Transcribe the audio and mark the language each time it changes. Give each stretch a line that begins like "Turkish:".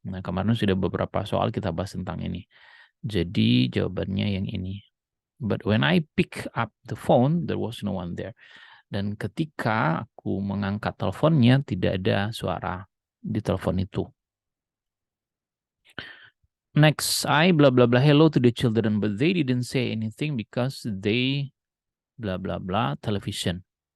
Indonesian: Nah, kemarin sudah beberapa soal kita bahas tentang ini. Jadi jawabannya yang ini.
English: But when I pick up the phone, there was no one there.
Indonesian: Dan ketika aku mengangkat teleponnya, tidak ada suara di telepon itu.
English: Next, I blah blah blah hello to the children, but they didn't say anything because they blah blah blah television.